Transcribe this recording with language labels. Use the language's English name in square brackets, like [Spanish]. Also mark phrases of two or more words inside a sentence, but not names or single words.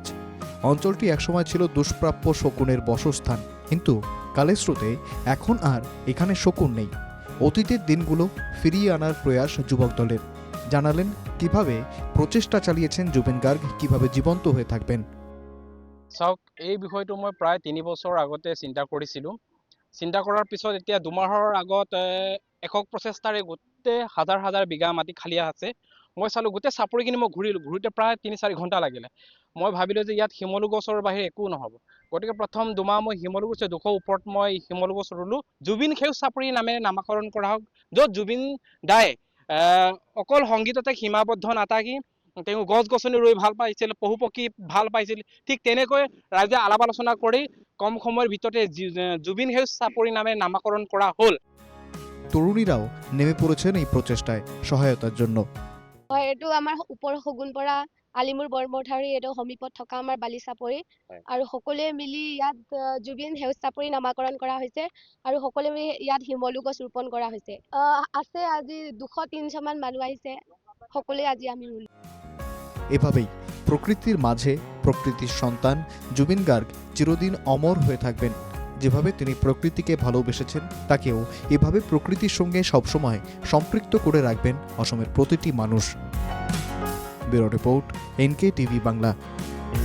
[Bangla] অঞ্চলটি একসময় ছিল দুষ্প্রাপ্য শকুনের বসস্থান, কিন্তু কালের স্রোতে এখন আর এখানে শকুন নেই। অতীতের দিনগুলো ফিরিয়ে আনার প্রয়াস যুবক দলের। জানালেন কিভাবে প্রচেষ্টা চালিয়েছেন জুবিন গার্গ, কিভাবে জীবন্ত হয়ে থাকবেন। [Assamese] চাওক, এই বিষয়টো মই প্ৰায় 3 বছৰ আগতে চিন্তা কৰিছিলোঁ। চিন্তা কৰাৰ পিছত এতিয়া 2 মাহৰ আগত একক প্ৰচেষ্টাৰে গোটেই হাজাৰ হাজাৰ বিঘা মাটি খালী আছে। মই চালোঁ গোটেই চাপৰিখিনি মই ঘূৰোঁতে প্ৰায় 3-4 ঘণ্টা লাগিলে। মই ভাবিলোঁ যে ইয়াত শিমলু গছৰ বাহিৰে একো নহ'ব। গতিকে প্ৰথম 2 মাহ মই শিমলু গছ 200 ওপৰত মই শিমলু গছ ৰুলোঁ। জুবিন সেউজ চাপৰি নামেৰে নামাকৰণ কৰা হওক, য'ত জুবিন দাই অকল সংগীততে সীমাবদ্ধ নাথাকি তেওঁ গছ গছনি ৰুই ভাল পাইছিল, পশু পক্ষী ভাল পাইছিল। ঠিক তেনেকৈ ৰাইজে আলাপ আলোচনা কৰি কম সময়ৰ ভিতৰতে জুবিন সেউজ চাপৰি নামে নামাকৰণ কৰা হ'ল। [Bangla] তরুণীরাও নেমে পড়েছেন এই প্রচেষ্টায় সহায়তার জন্য। [Assamese] হয়, এইটো আমাৰ ওপৰ শগুনপৰা আলিমুৰ বৰমথাউৰি এইটো সমীপত থকা আমাৰ বালি চাপৰি। আৰু সকলোৱে মিলি ইয়াত জুবিন সেউজ চাপৰি নামাকৰণ কৰা হৈছে আৰু সকলোৱে মিলি ইয়াত শিমলু গছ ৰোপণ কৰা হৈছে। আছে আজি 200-300 মান মানুহ আহিছে, সকলোৱে আজি আমি ৰুলো। [Bangla] এভাবেই প্রকৃতির মাঝে প্রকৃতির সন্তান জুবিন গার্গ চিরদিন অমর হয়ে থাকবেন। যেভাবে তিনি প্রকৃতিকে ভালোবেসেছেন, তাকেও এভাবে প্রকৃতির সঙ্গে সবসময় সম্পৃক্ত করে রাখবেন অসমের প্রতিটি মানুষ। [English] bureau report, [Bangla] NK টিভি বাংলা।